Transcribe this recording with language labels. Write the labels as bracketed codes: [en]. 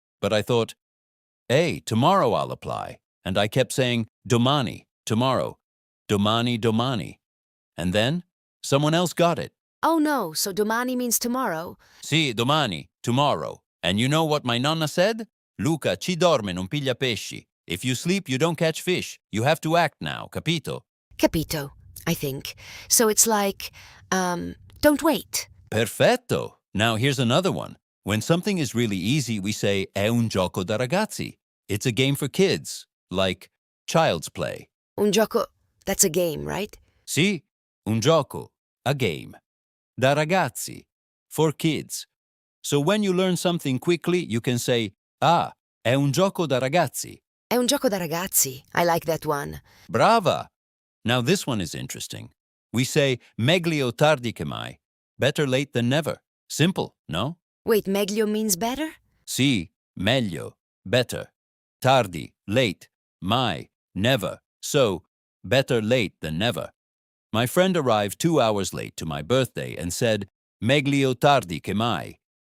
[en] But I thought, hey, tomorrow I'll apply. And I kept saying, domani, tomorrow, domani, domani. And then, someone else got it. Oh no, so domani means tomorrow. [it] Sì, domani, tomorrow. [en] And you know what my nonna said? [it] Luca, chi dorme non piglia pesci. [en] If you sleep, you don't catch fish. You have to act now, capito? Capito, I think. So it's like, don't wait. Perfetto. Now here's another one. When something is really easy, we say [it] è un gioco da ragazzi. [en] It's a game for kids, like child's play. Un gioco, that's a game, right? [it] Sì, un gioco, [en] a game. [it] Da ragazzi, [en] for kids. So when you learn something quickly, you can say, ah, [it] è un gioco da ragazzi. È un gioco da ragazzi. [en] I like that one. [it] Brava! [en] Now this one is interesting. We say [it] meglio tardi che mai. [en] Better late than never. Simple, no? Wait, meglio means better? Sì, meglio, better. Tardi, late. Mai, never. So, better late than never. My friend arrived 2 hours late to my birthday and said, [it] meglio tardi che mai.